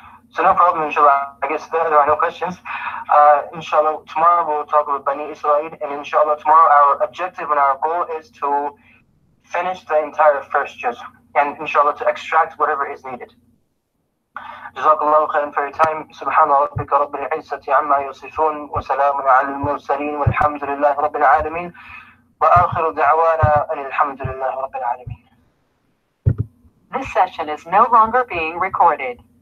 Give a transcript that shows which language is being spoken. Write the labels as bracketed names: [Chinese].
[English] So no problem, inshallah. I guess there are no questions. Inshallah, tomorrow we'll talk about Bani Israel, and inshallah tomorrow our objective and our goal is to finish the entire first juz. and inshallah to extract whatever is needed. [Arabic] جزاك الله خيرا [English] for your time. [Arabic] سبحان ربك رب العزة عما يصفون وسلام على المرسلين والحمد لله رب العالمين وآخر دعوانا أن الحمد لله رب العالمين. [English] This session is no longer being recorded.